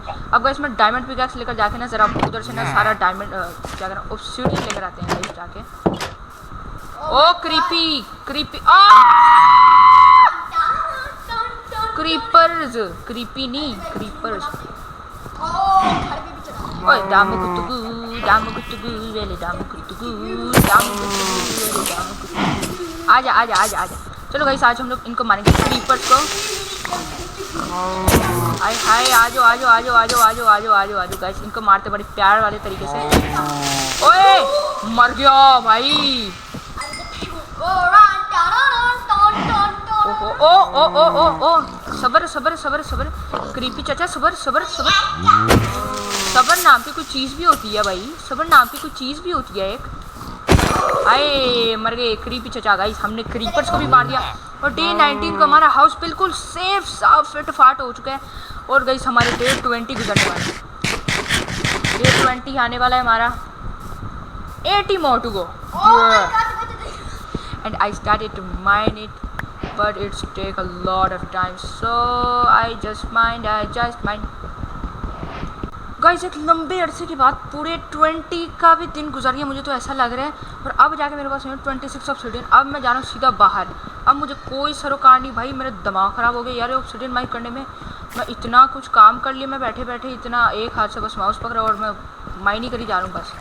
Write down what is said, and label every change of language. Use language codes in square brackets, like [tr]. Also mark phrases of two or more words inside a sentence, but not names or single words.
[hi] अब गाइस मैं [en] diamond pickaxe [hi] लेकर जाके ना जरा उधर से ना सारा डायमंड क्या करें ऑब्सीडियन लेकर आते हैं गाइस जाके। ओ क्रीपी क्रीपी, क्रीपर्स, क्रीपी नहीं क्रीपर्स। घर पे भी चला ओए दामू कुतुगु वेले दामू कुतुगु वेले दामू कुतुगु। आजा आजा आजा आजा। चलो गाइस आज हम लोग इनको मारेंगे क्रीपर्स को। हाय हाय, आजो आजो आजो आजो आजो आजो आजो आजो गाइस, इनको मारते बड़े प्यार वाले तरीके से। ओए मर गया भाई। ओहो ओ ओ ओ ओ ओ सबर सबर सबर सबर क्रीपी चाचा सबर सबर सबर सबर नाम की कोई चीज़ भी होती है भाई, सबर नाम की कोई चीज़ भी होती है एक। आए मर गए क्रीपी चाचा। गाइस हमने क्रीपर्स को भी मार दिया और डे 19 को हमारा हाउस बिल्कुल सेफ साफ फिट फाट हो चुका है। और गाइस हमारे डे 20 गुजरने वाला है, डे 20 आने वाला है हमारा। [en] 80 more to go and I started to mine it but it's take a lot of time so I just mine [hi] गाइस एक लंबे अरसे के बाद पूरे 20 का भी दिन गुजर गया मुझे तो ऐसा लग रहा है। और अब जाके मेरे पास 26 ऑब्सीडियन। अब मैं जा रहा हूँ सीधा बाहर, अब मुझे कोई सरोकार नहीं भाई। मेरा दिमाग ख़राब हो गया यार [en] obsidian mine [hi] करने में। मैं इतना कुछ काम कर लिया, मैं बैठे बैठे इतना एक हाथ से बस माउस पकड़ा और मैं माइन ही करी जा रहा हूँ बस।